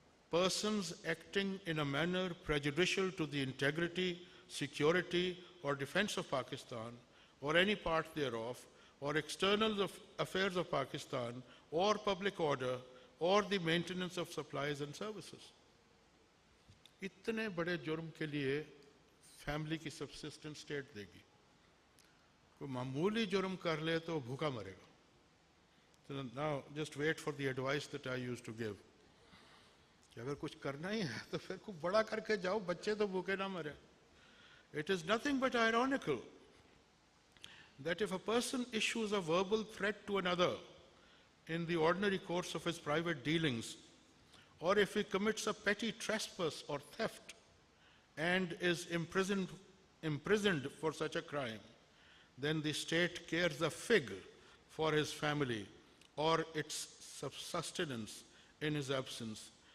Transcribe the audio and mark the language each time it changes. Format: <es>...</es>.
<en>persons acting in a manner prejudicial to the integrity, security, or defense of Pakistan, or any part thereof, or external affairs of Pakistan, or public order, or the maintenance of supplies and services.</en> <hi>इतने बड़े जुर्म के लिए family की subsistence state देगी. कोई मामूली जुर्म कर ले तो भूखा मरेगा.</hi> <en>So now just wait for the advice that I used to give.</en> <hi>कि अगर कुछ करना ही है तो फिर कुछ बड़ा करके जाओ, बच्चे तो भूखे ना मरे.</hi> <en>It is nothing but ironical that if a person issues a verbal threat to another in the ordinary course of his private dealings, or if he commits a petty trespass or theft and is imprisoned for such a crime, then the state cares a fig for his family or its sustenance in his absence.</en>